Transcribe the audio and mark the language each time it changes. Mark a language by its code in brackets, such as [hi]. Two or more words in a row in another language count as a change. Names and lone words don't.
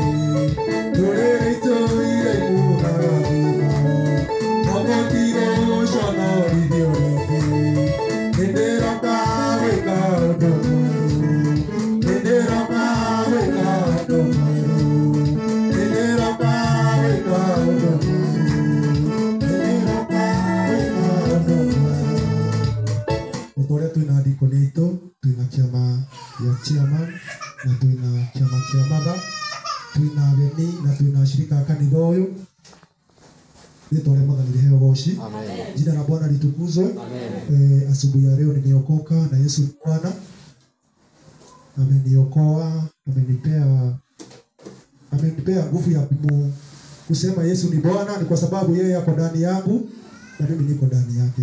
[ki] ndũrĩrĩ itũ iraimunaga gĩko, no mũtigũconorithio rĩngĩ, nĩndĩroka gwĩka ũndũ mwerũ, nĩndĩroka gwĩka ũndũ mwerũ, nĩndĩroka gwĩka ũndũ mwerũ, nĩndĩroka gwĩka ũndũ mwerũ. Ũtũũria twĩna ndikoni aitũ, twĩna kĩama gĩa chairman na twĩna kĩama kĩa matha, twĩna ageni na twĩna ashirika a kanitha ũyũ. Rĩtwa rĩa Mwathani rĩheo ugoci. [sw] Jina la Bwana litukuzwe. Asubuhi ya leo nimeokoka na Yesu ni Bwana. Ameniokoa, amenipea nguvu ya kusema Yesu ni Bwana, ni kwa sababu yeye ako ndani yangu na mimi niko ndani yake.